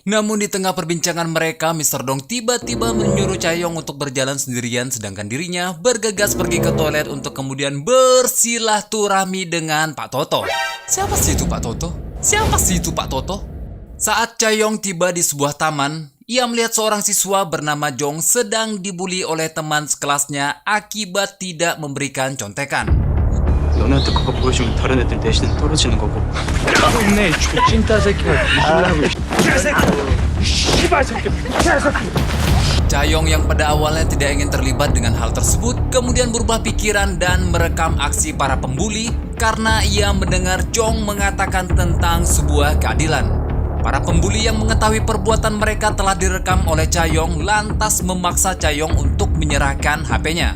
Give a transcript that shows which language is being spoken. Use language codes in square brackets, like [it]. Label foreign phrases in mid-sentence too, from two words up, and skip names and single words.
[id] Namun di tengah perbincangan mereka, Mr. Dong tiba-tiba menyuruh Chae-young untuk berjalan sendirian sedangkan dirinya bergegas pergi ke toilet untuk kemudian bersilaturahmi dengan Pak Toto. Siapa sih itu Pak Toto? Siapa sih itu Pak Toto? Saat Chae-young tiba di sebuah taman, ia melihat seorang siswa bernama Jong sedang dibuli oleh teman sekelasnya akibat tidak memberikan contekan. [ko] 너네한테 그거 보여주면 다른 애들 내신은 떨어지는 거고. 있네, 찐따 새끼가 뒤질라고. 개새끼! 씨발 새끼! 개새끼! [id] Chae-young yang pada awalnya tidak ingin terlibat dengan hal tersebut kemudian berubah pikiran dan merekam aksi para pembuli karena ia mendengar Jong mengatakan tentang sebuah keadilan. Para pembuli yang mengetahui perbuatan mereka telah direkam oleh Chae-young lantas memaksa Chae-young untuk menyerahkan HP-nya.